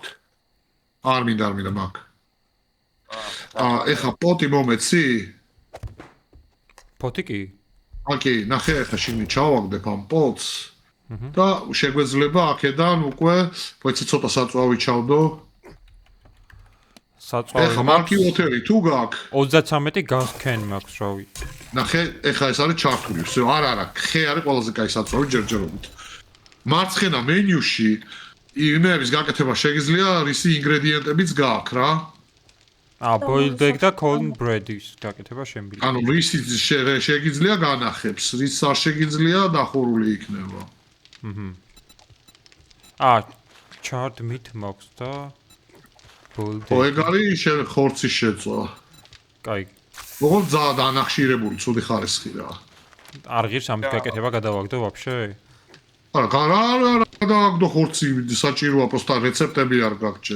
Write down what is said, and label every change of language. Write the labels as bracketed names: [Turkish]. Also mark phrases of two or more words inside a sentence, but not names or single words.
[Georgian] არ მინდა მაგ. ეხა პოტი მომეცი? პოტი კი? ოკეი, ნახე ეხა შენი ჩავაგდებ ამ პოტს. და შეგვეძლება აქედან უკვე მოიცი ცოტა საწვავი ჩავდო. საწვავი. ეხა მარკი water-ი თუ გაქვს 33 [English] gas can [Georgian] მაქვს რავი. ნახე, ეხა ეს არის ჩართული. ვсё, არა, ხე არის ყველაზე კაი საწვავი ჯერჯერობით. მარცხენა მენიუში იგნეების გაკეთება შეგიძლია რისი ინგრედიენტებიც გააქვს რა. [English] boiled egg და corn bread-ის [Georgian] გაკეთება შემიძლია. ანუ რისი შეგიძლია განახებს, რის არ შეგიძლია დახურული იქნება. [English] charred meat [Georgian] მაქვს და [English] boiled [Georgian] ხო, egg. ეგ არის ხორცის შეწვა. კაი. როგორ ძალიან ანახშირებული, ცუდი ხარისხი რა. არ ღირს ამის გაკეთება გადავაგდო ვაფშე? არა, გადავაგდო ხორცი, საჭიროა, პროსტა რეცეპტები არ გაქვს ჯერ.